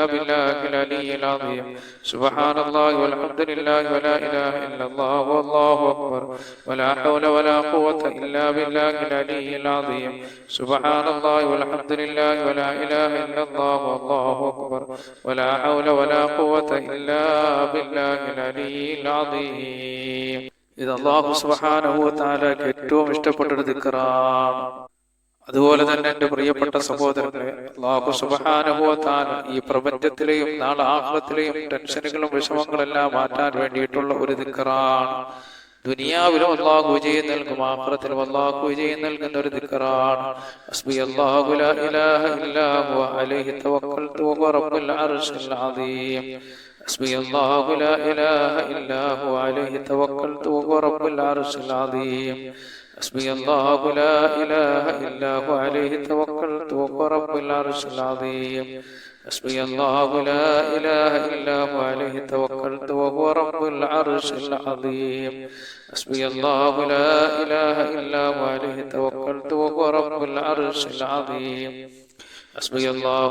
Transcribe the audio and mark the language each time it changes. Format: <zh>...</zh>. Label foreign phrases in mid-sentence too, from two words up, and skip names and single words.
<ar>بالله العلي العظيم سبحان الله والحمد لله ولا إله إلا الله والله أكبر ولا حول ولا قوة إلا بالله العلي العظيم سبحان الله والحمد لله ولا إله إلا الله والله أكبر ولا حول ولا قوة إلا بالله العلي العظيم</ar> <ml>ഇത് അല്ലാഹു സുബ്ഹാനഹു വ തആലക്ക് ഏറ്റവും ഇഷ്ടപ്പെട്ട ഒരു ദിക്റാണ്. അതുപോലെ തന്നെ എൻ്റെ പ്രിയപ്പെട്ട സഹോദരങ്ങളെ,</ml> <ar>الله سبحانه وتعالى</ar> <ml>ഈ പ്രപഞ്ചത്തിലെയും നാളെ ആഖിറത്തിലെയും ടെൻഷനുകളും വിഷമങ്ങളെല്ലാം മാറ്റാൻ വേണ്ടിയിട്ടുള്ള ഒരു ദിക്റാണ്. ദുനിയാവിലും അല്ലാഹു വിജയം നൽകും, ആഖിറത്തിലും അല്ലാഹു വിജയം നൽകുന്ന ഒരു ദിക്റാണ്.</ml> <ar>حسبي الله لا إله إلا هو عليه توكلت وهو رب العرش العظيم حسبي الله لا إله إلا هو عليه توكلت وهو رب العرش العظيم حسبي الله لا إله إلا هو عليه توكلت وهو رب العرش العظيم حسبي الله لا إله إلا هو عليه توكلت وهو رب العرش العظيم حسبي الله لا إله إلا هو عليه توكلت وهو رب العرش العظيم حسبي الله</ar>